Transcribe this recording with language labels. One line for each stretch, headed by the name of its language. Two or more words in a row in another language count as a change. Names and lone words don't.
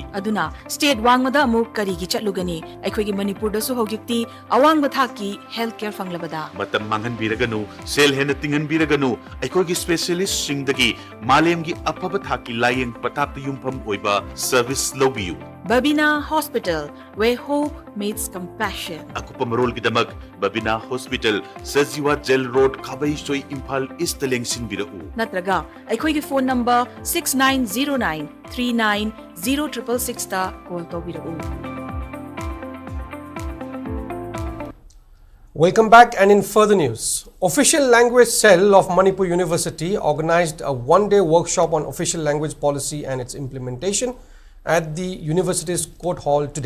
Manipuri: Aduna state wangmada amuk karigi chatlugani aikhoigi Manipur da su hojikti awang bathaki healthcare fanglabada. Matam mangan biraganu sel hena tingan biraganu aikhoigi specialist singdagi malemgi apaba thaki layeng patapta yumpham oiba service lobiyu.
English: Babina Hospital, where hope meets compassion.
Manipuri: Akupa marol gidamak Babina Hospital, Sajiwa Jail Road, Kabai Soy Imphal Istaleng Sinbirau. Natraga, aikhoigi
English: phone number
Manipuri: 6909 390666 ta call to birau.
English: Welcome back, and in further news, Official Language Cell of Manipur University organized a one-day workshop on official language policy and its implementation at the university's court hall today.